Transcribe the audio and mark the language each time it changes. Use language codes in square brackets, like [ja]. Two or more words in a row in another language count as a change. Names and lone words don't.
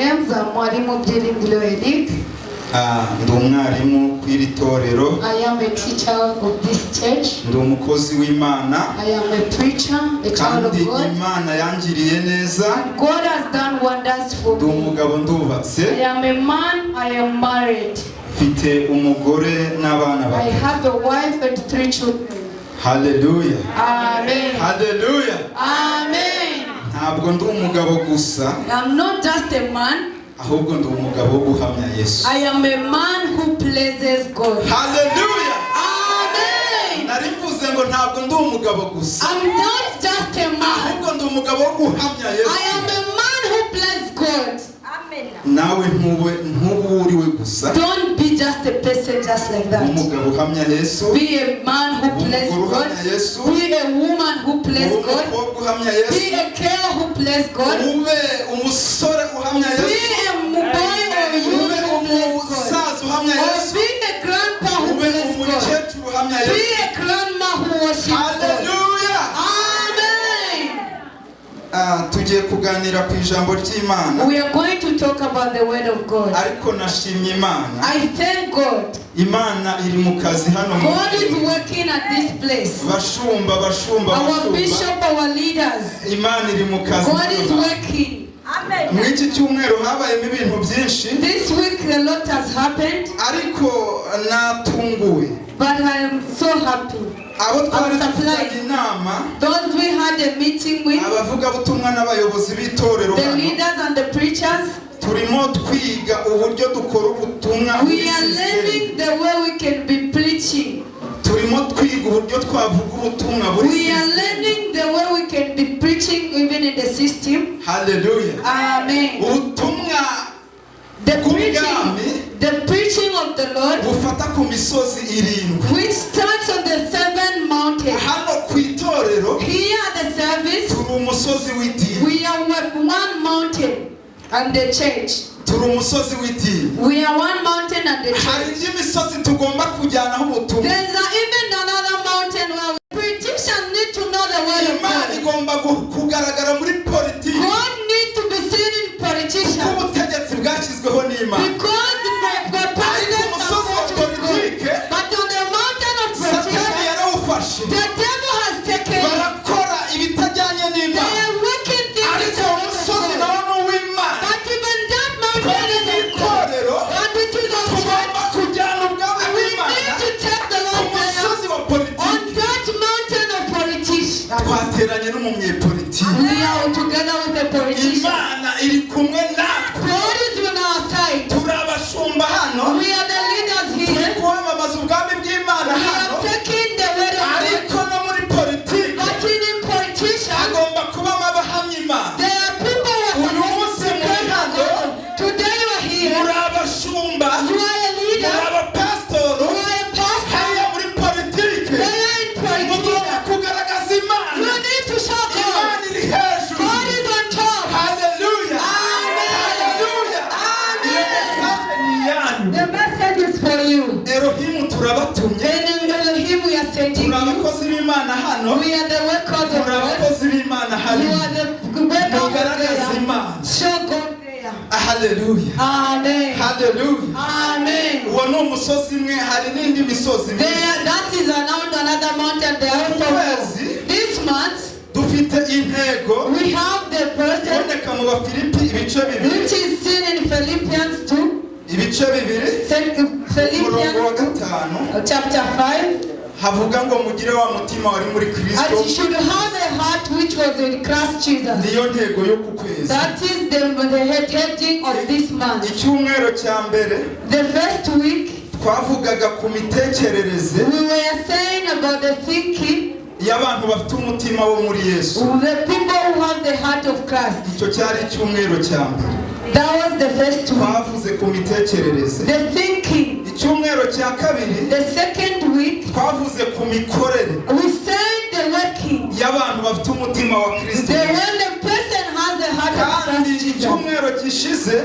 [rw] nza mwalimu Byiringiro Eric. Ndi umwarimu kw'iri torero. [en] I am a teacher of this church. [rw] Ndi umukozi w'Imana. [en] I am a preacher, a child of God. [rw] Kandi Imana yangiriye neza. [en] God has done wonders for me. [rw] Ndi umugabo ndubatse. [en] I am a man, I am married. [rw] Mfite umugore n'abana [en] I [rw] batatu. [en] have a wife and 3 children. Hallelujah. Amen. Hallelujah. Amen. [rw] Ntabwo ndi umugabo gusa. [en] I'm not just a man. [rw] Ahubwo ndi umugabo wo guhamya Yesu. [en] I am a man who pleases God. Hallelujah. Amen. [rw] Narivuze ngo ntabwo ndi umugabo gusa. [en] I'm not just a man. [rw] Ahubwo ndi umugabo wo guhamya Yesu. [en] I am a man who blesses God. Amen. [rw] Nawe ntuburiwe gusa. [en] Don't be just a person just like that. [rw] Umugabo uhamya Yesu. [en] Be a man who blesses God. Be a woman who blesses God. Be a girl who blesses God. [rw] Umusore uhamya Yesu. [en] Be a boy or youth who blesses God. Or be a grandpa who blesses God. Be a grandma who worships God. Hallelujah. Amen. [rw] Tugiye kuganira ku ijambo ry'Imana. [en] We are going to talk about the word of God. [rw] Ariko nashimye Imana. [en] I thank God. [rw] Imana iri mu kazi hano. [en] God is working at this place. [rw] Bashumba. [en] Our bishop, our leaders. [rw] Imana iri mu kazi. [en] God is working. Amen. [rw] Mw'iki cyumweru habayemo ibintu byinshi. [en] This week a lot has happened. [rw] Ariko natunguwe. [en] But I am so happy. [rw] Abo twari dufite inama. [en] Those we had a meeting with. [rw] Abavugabutumwa n'abayobozi b'itorero. [en] The leaders and the preachers. [rw] Turimo twiga uburyo dukora ubutumwa. [en] We are learning the way we can be preaching. [rw] Turimo twiga uburyo twavuga ubutumwa buri. [en] We are learning the way we can be preaching even in the system. Hallelujah. Amen. [rw] Ubutumwa [en] the preaching of the Lord, [rw] bufata ku misozi irindwi, [en] which starts on the 7 mountains. [rw] Hano ku itorero, [en] here at the service, [rw] turi umusozi w'idini. [en] We are one mountain and the church. [rw] Turi umusozi w'idini. [en] We are one mountain and the church. [rw] Hari indi misozi tugomba kujyanaho ubutumwa. [en] There is even another mountain where politicians need to know the word of God. [rw] Imana igomba kugaragara muri politiki. [en] God needs to be seen in politicians. [rw] Ubutegetsi bwashyizweho n'Imana. [en] Because the president is politics. But on the mountain of politics, the devil has taken. [rw] Barakora ibitajyanye n'Imana. [en] They are working things that are [rw] umusozi nawo ni uw'Imana. [en] But even that mountain is of God. And it is of God. We need to take the Lord on that mountain of politics. [rw] Twateranye n'umunyepolitiki. [en] We are together with the politicians. [rw] Imana iri kumwe natwe. [en] God is on our side. [rw] Turabashumba hano. [en] We are the leaders here. [rw] Turi kwamamaza ubwami bw'Imana hano. [en] We are taking the word of God. [rw] Ariko no muri politiki. [en] But in politicians, [rw] agomba kubamo abahamya Imana. [en] there are people who are supposed to pray God. Today you are here. [rw] Muri abashumba. [en] You are a leader. [rw] Muri abapasitoro. [en] You are a pastor. [rw] Hariya muri politiki. [en] They are in politics. [rw] Mugomba kugaragaza Imana. [en] You need to show God. [rw] Imana iri hejuru. [en] God is on top. Hallelujah. Amen. Hallelujah. Amen. The message is for you. [rw] Elohim turabatumye. [en] Elohim, we are sending you. [rw] Turabakozi b'Imana hano. [en] We are the workers of God. [rw] Turabakozi b'Imana hano. [en] You are the workers of [rw] Mugaragaza Imana. [en] God. Show God there. Hallelujah. Amen. Hallelujah. Amen. [rw] Uwo ni umusozi imwe, hari n'indi misozi imwe. [en] That is another mountain there also. This month, [rw] dufite intego. [en] we have the person [rw] iboneka mu Bafilipi ibice bibiri. [en] which is seen in Philippians 2. [rw] Ibice bibiri. [en] Philippians chapter 5. [rw] Havuga ngo mugire wa mutima wari muri Kristo. [en] And you should have a heart which was in Christ Jesus. [rw] Niyo ntego yo ku kwezi. [en] That is the heading of this month. [rw] Icyumweru cya mbere. [en] The first week, [rw] twavugaga ku mitekerereze. [en] we were saying about the thinking [rw] y'abantu bafite umutima wo muri Yesu. [en] the people who have the heart of Christ. [rw] Icyo cyari icyumweru cya mbere. [en] That was the first week. [rw] Twavuze ku mitekerereze. [en] The thinking. [rw] Icyumweru cya kabiri. [en] The second week. [rw] Twavuze ku mikorere. [en] We said the working. [rw] y'abantu bafite umutima wa Kristo. [en] When the person has the heart of Christ Jesus. [rw] Icyumweru gishize.